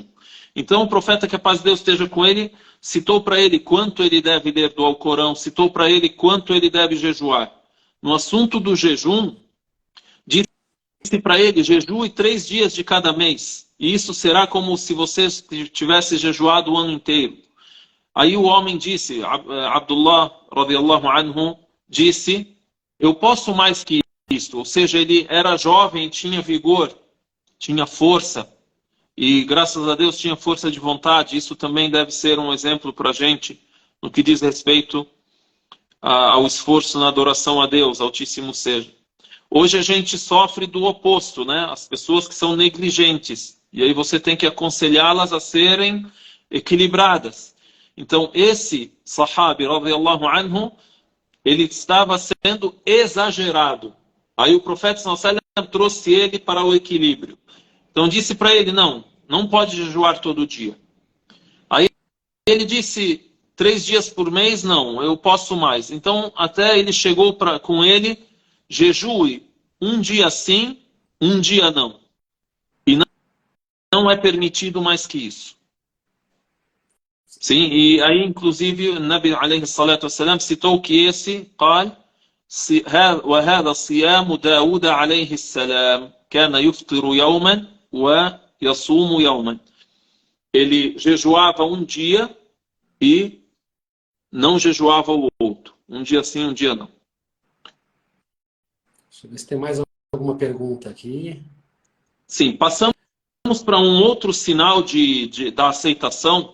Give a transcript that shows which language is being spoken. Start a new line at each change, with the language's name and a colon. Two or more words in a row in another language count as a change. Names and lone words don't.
Portuguese: Então o profeta, que a paz de Deus esteja com ele, citou para ele quanto ele deve ler do Alcorão, citou para ele quanto ele deve jejuar. No assunto do jejum, disse para ele, jejue 3 dias de cada mês, e isso será como se você tivesse jejuado o ano inteiro. Aí o homem disse,
Arabic: عبد الله، رضي الله عنه,
Portuguese: disse, eu posso mais que isto. Ou seja, ele era jovem, tinha vigor, tinha força, e graças a Deus tinha força de vontade. Isso também deve ser um exemplo para a gente no que diz respeito ao esforço na adoração a Deus, Altíssimo seja. Hoje a gente sofre do oposto, né? As pessoas que são negligentes, e aí você tem que aconselhá-las a serem equilibradas. Então esse sahabi,
Arabic: رضي الله عنه,
Portuguese: ele estava sendo exagerado. Aí o profeta
Arabic: صلى الله عليه وسلم
Portuguese: trouxe ele para o equilíbrio. Então disse para ele, não pode jejuar todo dia. Aí ele disse, 3 dias por mês, não, eu posso mais. Então até ele chegou com ele, jejue 1 dia sim, 1 dia não. E não é permitido mais que isso. Sim, e aí inclusive o
Arabic: النبي عليه الصلاة والسلام
Portuguese: citou que esse,
Arabic: قال, وهذا صيام داود عليه السلام كان يفطر يوما ويصوم يوما.
Portuguese: Ele jejuava 1 dia e não jejuava o outro. 1 dia sim, 1 dia não. Deixa eu ver se tem mais alguma pergunta aqui. Sim, passamos para um outro sinal da aceitação.